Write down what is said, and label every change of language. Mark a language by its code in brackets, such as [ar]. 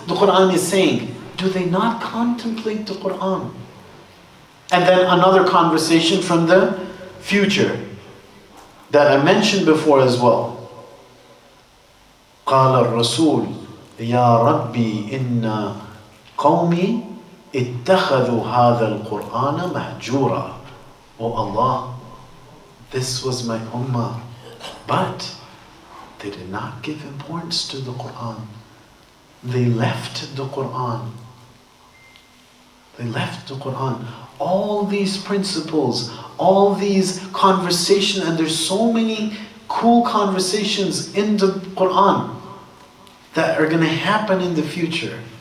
[en] The Quran is saying, do they not contemplate the Quran? And then another conversation from the future that I mentioned before as well. [ar] قال الرسول يا ربي إن قومي اتخذوا هذا القرآن مهجورا. [en] Oh Allah, this was my ummah, but they did not give importance to the Quran. They left the Quran. They left the Quran. All these principles, all these conversations, and there's so many cool conversations in the Quran that are going to happen in the future.